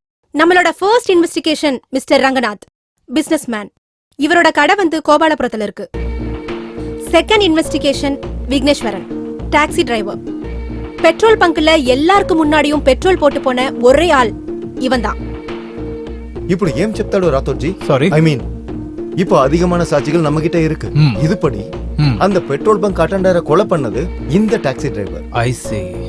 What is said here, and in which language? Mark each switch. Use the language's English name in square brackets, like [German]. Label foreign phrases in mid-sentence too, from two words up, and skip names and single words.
[Tamil] நம்மளோட [English] first investigation [Tamil] மிஸ்டர் ரங்கநாத், [English] business man. [Tamil] இவரோட கடை வந்து கோபாலபுரத்துல இருக்கு. [English] second investigation [Tamil] விக்னேஸ்வரன், [English] taxi driver. petrol bunk [Tamil] எல்லாருக்கும் முன்னாடியும் பெட்ரோல் போட்டு போன ஒரே ஆள் இவன் தான். [Telugu] ఇప్పుడు ఏం చెప్తాడు రాథోడ్జీ? సారీ, [English] I mean [Tamil] இப்போ அதிகமான சாட்சிகள் நம்ம கிட்ட இருக்கு. இதுபடி அந்த [English] petrol bunk attendant [Tamil] கொலை பண்ணது இந்த [English] taxi driver. I see.